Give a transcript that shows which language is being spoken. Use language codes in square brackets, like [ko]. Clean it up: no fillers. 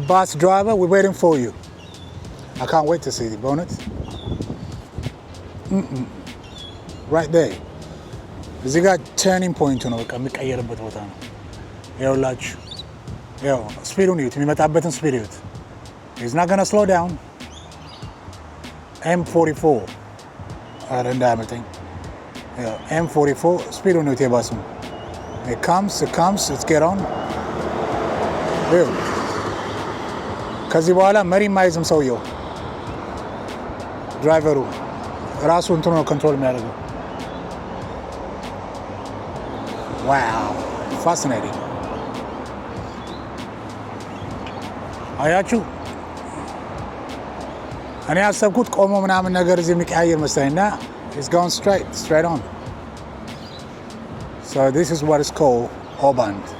[en] Bus Driver, we're waiting for you. I can't wait to see the bonnet. Right there. [am] እዚህ ጋር [en] turning point [am] ነው፣ በቃ የሚቀየርበት ቦታ ነው። ይኸውላችሁ ስፒዱን እዩት፣ የሚመጣበትን ስፒድ እዩት። [en] He's not gonna slow down. [am] M44 ኧረ እንዳያመልጠኝ። [en] M44 [am] ስፒዱ ነው የባሱ። [en] it comes it's get on [am] ከዚህ በኋላ መሪ ማይዝም ሰውየው ድራይቨሩ ራሱ እንትኑ ነው ኮንትሮል የሚያደርገው። ዋው ፋሲኔቲንግ። አያችሁ እኔ ያሰብኩት ቆሞ ምናምን ነገር እዚህ የሚቀያየር መሰለኝና [en] it's going straight on. So this is what is called O-Bahn.